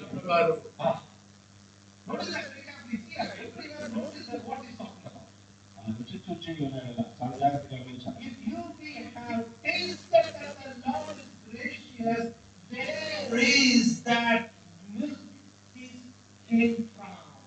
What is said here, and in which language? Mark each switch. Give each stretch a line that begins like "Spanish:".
Telugu: వారు.
English: Notice that very carefully. See, everyone notice that what he's talking about.
Telugu: రుచి చూచి ఉన్నాడు చాలా జాగ్రత్తగా గమనించాలి.
English: If you have tasted that the Lord is gracious, there is that milk is came from.